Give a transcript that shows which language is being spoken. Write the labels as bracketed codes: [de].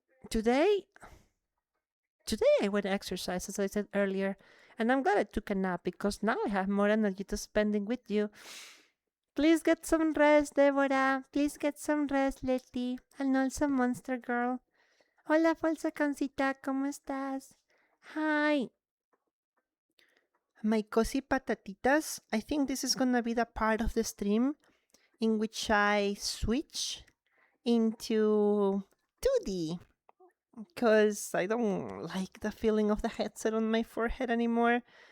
[en] Today I went to exercise, as I said earlier, and I'm glad I took a nap because now I have more energy to spending with you. Please get some rest, Deborah. Please get some rest, Letty. And also Monster Girl. [es] Hola, falsa cancita, ¿cómo estás? [en] Hi. My cozy patatitas. I think this is gonna be the part of the stream in which I switch into 2D. Because I don't like the feeling of the headset on my forehead anymore.